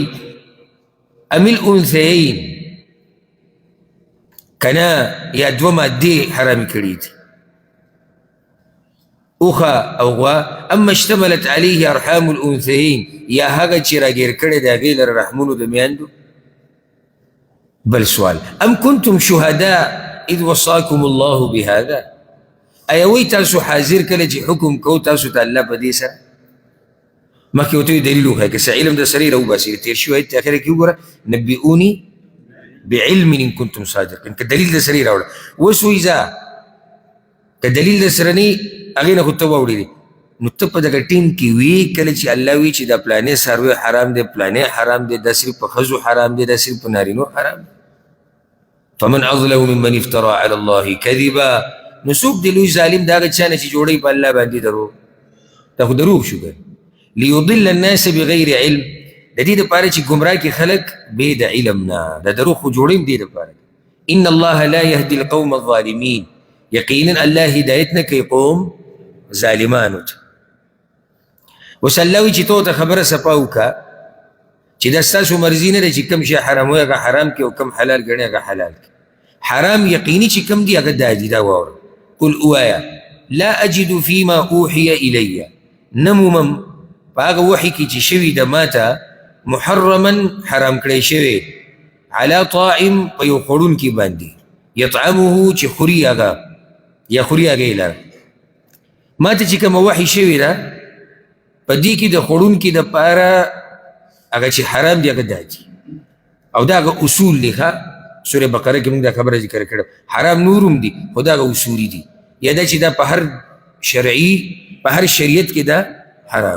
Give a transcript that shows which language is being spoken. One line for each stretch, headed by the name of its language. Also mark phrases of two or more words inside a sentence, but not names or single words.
Arabic: ام الانثیین،
Pashto: کنا یا 2 مادې حرام کړي دي، اوښه او غوا.
Arabic: اما اشتملت علیه ارحام الانثیین،
Pashto: یا هغه چې راګیر کړی د هغې لره رحمونو د میندو. بل سوال،
Arabic: ام کنتم شهداء اذ وصاکم الله بهذا،
Pashto: آیا وایي تاسو حاضر کله چې حکم کو تاسو ته الله په دې سره؟ مخکې ورته وایي دلیل وښایه، که څه علم در سره یې راوباسي. تېر شوي آیت اخره کې وګوره،
Arabic: نبئوني بعلم ان کنتم صادقین،
Pashto: که دلیل در سره یې راوړه. اوس وایي ځه که دلیل در سره نه هغې نه خو ته واورېدې نو ته په دغه ټیم کې وي کله چې الله وایي چې دا پلانې څاروی حرام دی، پلانې حرام دی، دا صرف په ښځو حرام دی، دا صرف په نارینو حرام دی.
Arabic: فمن اظلم ممن افترى على الله كذبا،
Pashto: نو څوک دی لوی ظالم د هغه چا نه چې جوړوي په الله باندې دروغ. دا خو دروغ شو ګر.
Arabic: ليضل الناس بغیر علم،
Pashto: د دې دپاره چې ګمراه کړي خلک بې د علم نه، دا دروغ خو جوړوي دې دپاره.
Arabic: ان الله لا يهدي القوم الظالمين،
Pashto: یقینا الله هدایت نه کوي قوم ظالمانو ته. اوس الله وایي چې تو ته خبره صفا وکړه چې دا ستاسو مرضي نه دی چې کوم شی حراموي هغه حرام کړي او کوم حلال ګڼي هغه حلال کړي. حرام یقیني چې کوم دی هغه دا دي، دا واوره.
Arabic: قل اوایا لا اجد فيما اوحي الي،
Pashto: نمومم په هغه وحي کې چې شوي د ماته محرما حرام کړی شوی
Arabic: على طاعم
Pashto: په یو خوړونکي باندې یطعمه چې خوري هغه یا خوري هغه یې لره. ما ته چې کوم وحي شوي ده په دې کې د خوړونکي دپاره هغه چې حرام دی هغه دا دي او دا هغه اصول دی. ښه سورې بقره کې موږ دا خبره ذکر کړې، حرام نورم دي خو دا هغه اصولي دي، یا دا چې دا په هر شرعي په هر شریعت کې دا حرام.